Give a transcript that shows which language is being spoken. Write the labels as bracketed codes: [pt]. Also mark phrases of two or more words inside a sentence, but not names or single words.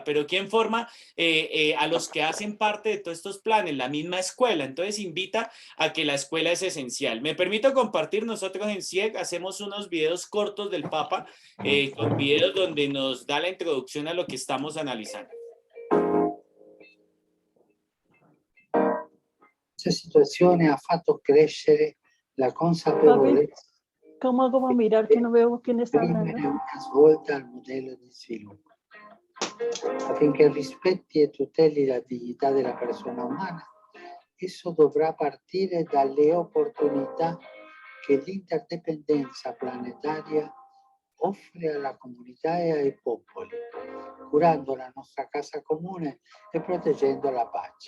[es] ¿Pero quién forma a los que hacen parte de todos estos planes? La misma escuela. Entonces invita a que la escuela es esencial. Me permito compartir, nosotros en CIEG hacemos unos videos cortos del Papa, con videos donde nos da la introducción a lo que estamos analizando. [it] Questa situazione ha fatto crescere la consapevolezza. [es] ¿Cómo hago para mirar que no veo quién está hablando? [it] Una svolta al modello di sviluppo, affinché rispetti e tuteli la dignità della persona umana. Esso dovrà partire dalle opportunità che l'interdipendenza planetaria offre alla comunità e ai popoli, curando la nostra casa comune e proteggendo la pace.